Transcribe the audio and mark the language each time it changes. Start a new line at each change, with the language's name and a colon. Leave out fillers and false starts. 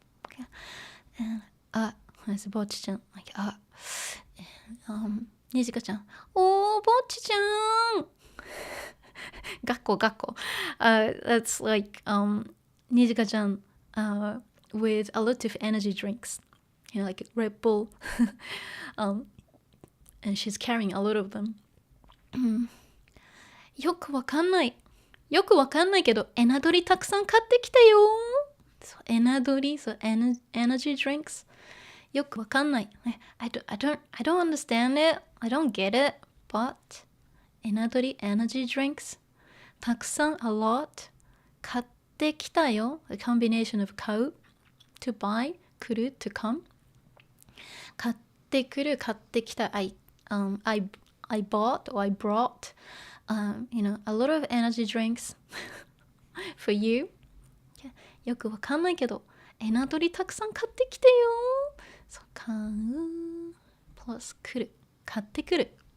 English: Okay, and as Bocchi-chan, like, Nijika-chan, oh, Bocchi-chan. Gakko. That's like Nijika-chan with a lot of energy drinks, like Red Bull, and she's carrying a lot of them.
Japanese: よくわかんないけどエナドリたくさん買ってきたよ。
English: So エナドリ so energy drinks. よくわかんない。I don't understand it. I don't get it. But エナドリ energy drinks.
Japanese: たくさん
English: a lot.
Japanese: 買ってきたよ.
English: A combination of 買う to buy, 来る to come.
Japanese: 買ってくる買ってきた
English: I bought or I brought, a lot of energy drinks for you.
Japanese: よくわかんないけど、エナドリたくさん買ってきてよ。そう、買う plus 来る、買ってくる。